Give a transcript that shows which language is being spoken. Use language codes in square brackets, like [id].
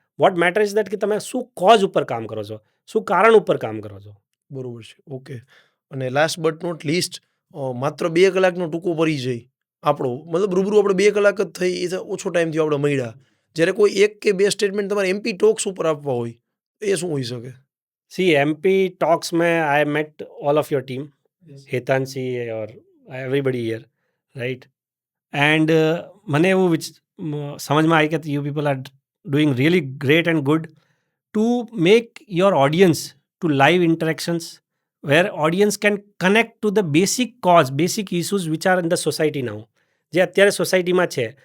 [en] what matter is that [gu] કે તમે શું કોઝ ઉપર કામ કરો છો, શું કારણ ઉપર કામ કરો છો. બરોબર છે. ઓકે, અને [en] last but not least, [gu] માત્ર 2 કલાકનો ટૂંકો પરિચય આપણો, મતલબ રૂબરૂ આપણે 2 કલાક જ થઈ, એ ઓછો ટાઈમ થયો આપણે મળ્યા. જ્યારે કોઈ 1 કે 2 સ્ટેટમેન્ટ તમારે MP ટોક્સ ઉપર આપવા હોય એ શું હોઈ શકે? [en] C MP talks में I met all of your team, Hetanshi और everybody here, right. And [gu] મને એવું સમજમાં આવી કે [en] you people are doing really great and good to make your audience to live interactions where audience can connect to the basic cause, basic issues which are in the society now, [gu] જે અત્યારે સોસાયટીમાં છે.